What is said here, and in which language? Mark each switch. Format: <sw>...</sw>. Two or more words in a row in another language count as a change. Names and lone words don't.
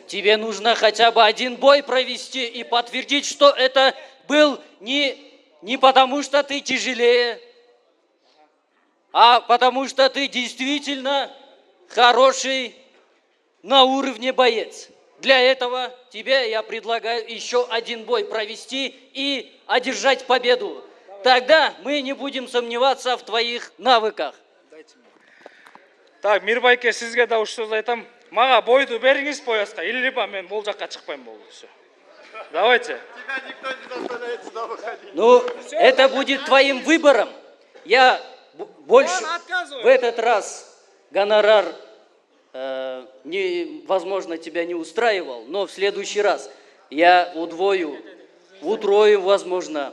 <ru>Тебе нужно хотя бы один бой провести и подтвердить, что это был не потому, что ты тяжелее, а потому что ты действительно хороший на уровне боец. Для этого тебе я предлагаю еще один бой провести и одержать победу. Тогда мы не будем сомневаться в твоих навыках. Так,</ru> <ky>Мирбайке, сизге да уш сөз айтам. Мага бойду бериңиз пояска, либо мен бул жакка чыкпайм болду.</ky> <ru>Всё. Давайте. Тебя никто не заставляет сюда выходить. Ну, это будет твоим выбором. Я больше Он отказывает. в этот раз гонорар, возможно, тебя не устраивал, но в следующий раз я удвою, утрою, возможно.</ru>